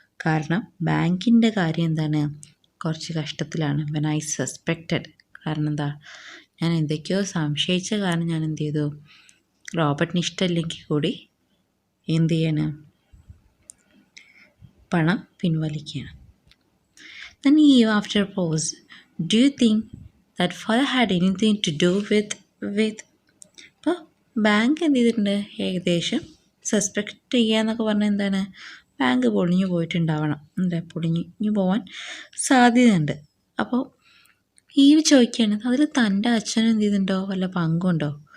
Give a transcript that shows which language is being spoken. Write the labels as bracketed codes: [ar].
[ml] കാരണം ബാങ്കിൻ്റെ കാര്യം എന്താണ്, കുറച്ച് കഷ്ടത്തിലാണ്. [en] when I suspected, [ml] കാരണം എന്താ, ഞാൻ എന്തൊക്കെയോ സംശയിച്ച കാരണം ഞാൻ എന്ത് ചെയ്തു, റോബർട്ടിന് ഇഷ്ടമില്ലെങ്കിൽ കൂടി എന്ത് ചെയ്യണം, പണം പിൻവലിക്കുകയാണ്. [en] Then Eve, after a pause, do you think that father had anything to do with? [ml] അപ്പോൾ ബാങ്ക് എന്ത് ചെയ്തിട്ടുണ്ട്, ഏകദേശം സസ്പെക്റ്റ് ചെയ്യുക എന്നൊക്കെ പറഞ്ഞാൽ എന്താണ്, ബാങ്ക് പൊളിഞ്ഞു പോയിട്ടുണ്ടാവണം, എന്താ പൊളിഞ്ഞു പോകാൻ സാധ്യതയുണ്ട്. അപ്പോൾ ഈവ് ചോദിക്കുകയാണ്, അതിൽ തൻ്റെ അച്ഛനും എന്ത് ചെയ്തിട്ടുണ്ടോ, വല്ല പങ്കുണ്ടോ?